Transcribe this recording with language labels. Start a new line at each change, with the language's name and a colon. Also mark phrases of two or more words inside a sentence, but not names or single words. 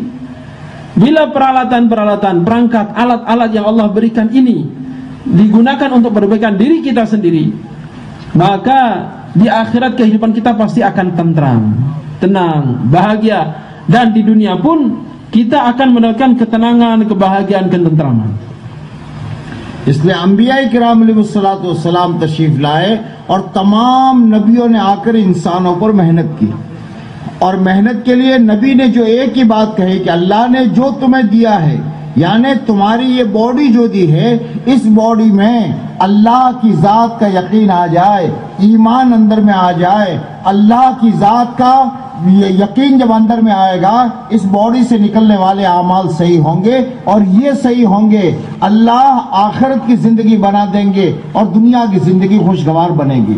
Indonesian: Bila peralatan-peralatan, perangkat, alat-alat yang Allah berikan ini digunakan untuk perbaikan diri kita sendiri, maka di akhirat kehidupan kita pasti akan tentram, tenang, bahagia. Dan di dunia pun kita akan mendapatkan ketenangan, kebahagiaan, ketentraman.
Urdu: اس لیے انبیاء کرام علیہ السلام تشریف لائے اور تمام نبیوں نے آ کر انسانوں پر محنت کی. اور محنت کے لیے نبی نے جو ایک ہی بات کہی کہ اللہ نے جو تمہیں دیا ہے یعنی تمہاری یہ باڈی جو دی ہے، اس باڈی میں اللہ کی ذات کا یقین آ جائے، ایمان اندر میں آ جائے، اللہ کی ذات کا یقین جب اندر میں آئے گا، اس باڈی سے نکلنے والے اعمال صحیح ہوں گے، اور یہ صحیح ہوں گے، اللہ آخرت کی زندگی بنا دیں گے اور دنیا کی زندگی خوشگوار بنے گی۔